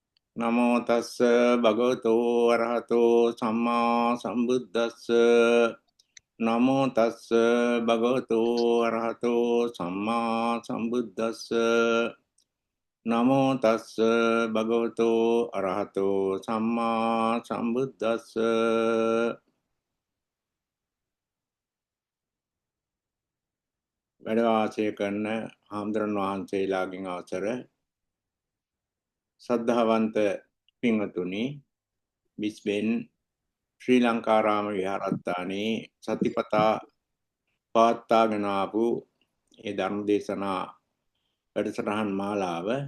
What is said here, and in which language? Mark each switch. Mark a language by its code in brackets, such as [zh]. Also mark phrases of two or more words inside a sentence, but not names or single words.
[pi] නමෝ තස්ස භගවතෝ අරහතෝ සම්මා සම්බුද්දස්ස නමෝ තස්ස භගවතෝ අරහතෝ සම්මා සම්බුද්දස්ස නමෝ තස්ස භගවතෝ අරහතෝ සම්මා සම්බුද්දස්ස [si] වැඩ වාසය කරන හාමුදුරන් වහන්සේලාගෙන් අවසර සද්ධාවන්ත පින්වතුනි බිස්බෙන් ශ්‍රී ලංකාරාම විහාරස්ථානයේ සතිපතා පවත්වාගෙන ආපු ඒ ධර්ම දේශනා වැඩසටහන් මාලාව